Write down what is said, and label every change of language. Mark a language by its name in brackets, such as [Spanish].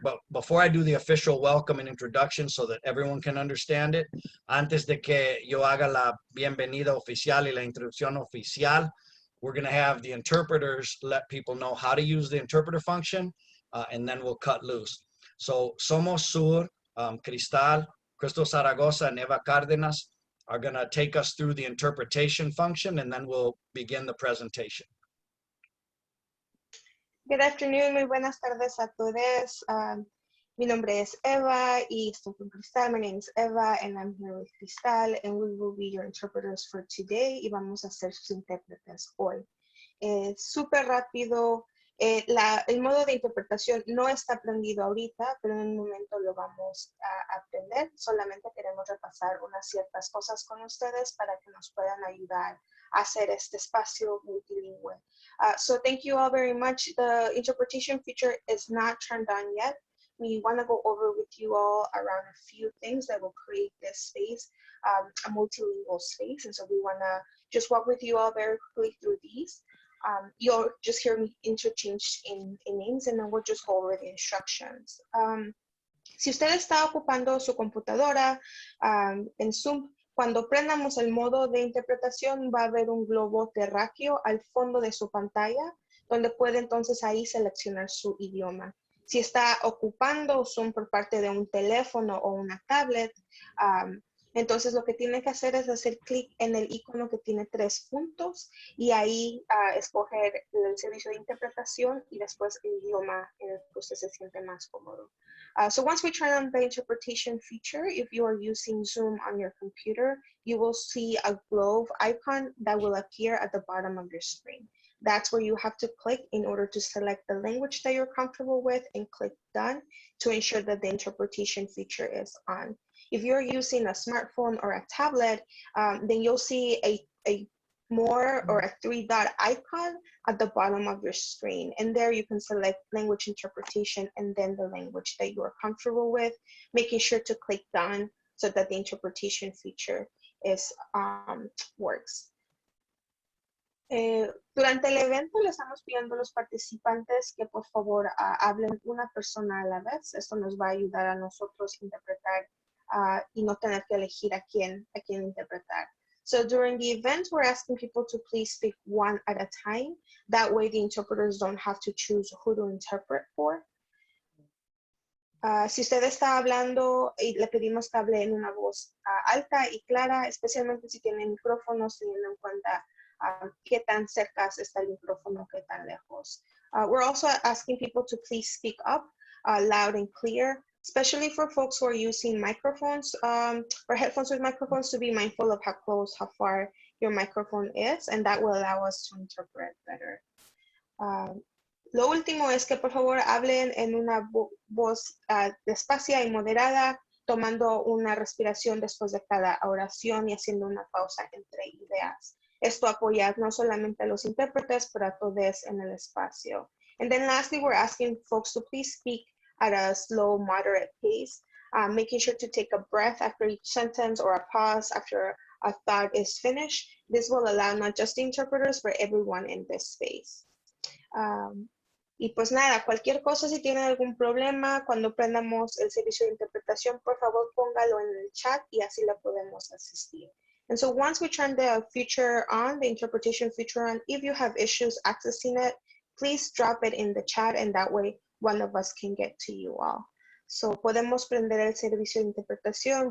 [English] But before I do the official welcome and introduction so that everyone can understand it, [Spanish] antes de que yo haga la bienvenida oficial y la introducción oficial, [English] we're going to have the interpreters let people know how to use the interpreter function, and then we'll cut loose. So Somos Sur, Cristal, Crystal Zaragoza, and Eva Cárdenas are going to take us through the interpretation function, and then we'll begin the presentation. Good afternoon, [Spanish] muy buenas tardes a todos. Mi nombre es Eva y estoy con Cristal. [English] My name is Eva and I'm here with Cristal, and we will be your interpreters for today [Spanish] y vamos a ser sus intérpretes hoy. Súper rápido, el modo de interpretación no está aprendido ahorita, pero en un momento lo vamos a aprender. Solamente queremos repasar unas ciertas cosas con ustedes para que nos puedan ayudar a hacer este espacio multilingüe. [English] So thank you all very much. The interpretation feature is not turned on yet. We want to go over with you all around a few things that will create this space, a multilingual space. And so we want to just walk with you all very quickly through these. You'll just hear me interchange in names, and then we'll just go over the instructions. [Spanish] Si usted está ocupando su computadora en Zoom, cuando prendamos el modo de interpretación va a haber un globo terráqueo al fondo de su pantalla, donde puede entonces ahí seleccionar su idioma. Si está ocupando Zoom por parte de un teléfono o una tablet, entonces lo que tiene que hacer es hacer clic en el icono que tiene 3 puntos y ahí escoger el servicio de interpretación y después el idioma en el que usted se siente más cómodo. [English] So once we turn on the interpretation feature, if you are using Zoom on your computer, you will see a globe icon that will appear at the bottom of your screen. That's where you have to click in order to select the language that you're comfortable with and click done to ensure that the interpretation feature is on. If you're using a smartphone or a tablet, then you'll see a more or a 3-dot icon at the bottom of your screen. And there you can select language interpretation and then the language that you are comfortable with, making sure to click done so that the interpretation feature is works. [Spanish] Durante el evento le estamos pidiendo a los participantes que por favor hablen una persona a la vez. Esto nos va a ayudar a nosotros a interpretar y no tener que elegir a quién interpretar. [English] So during the event, we're asking people to please speak one at a time. That way the interpreters don't have to choose who to interpret for. [Spanish] Si usted está hablando, le pedimos que hable en una voz alta y clara, especialmente si tiene micrófonos, teniendo en cuenta qué tan cerca está el micrófono, qué tan lejos. [English] We're also asking people to please speak up loud and clear, especially for folks who are using microphones or headphones with microphones, to be mindful of how close, how far your microphone is, and that will allow us to interpret better. [Spanish] Lo último es que por favor hablen en una voz despacia y moderada, tomando una respiración después de cada oración y haciendo una pausa entre ideas. Esto apoya no solamente a los intérpretes, pero a todos en el espacio. [English] And then lastly, we're asking folks to please speak at a slow, moderate pace, making sure to take a breath after each sentence or a pause after a thought is finished. This will allow not just the interpreters, but everyone in this space. [Spanish] Y pues nada, cualquier cosa, si tienen algún problema, cuando prendamos el servicio de interpretación, por favor póngalo en el chat y así le podemos asistir. [English] And so once we turn the feature on, the interpretation feature on, if you have issues accessing it, please drop it in the chat and that way one of us can get to you all. [Spanish] So podemos prender el servicio de interpretación.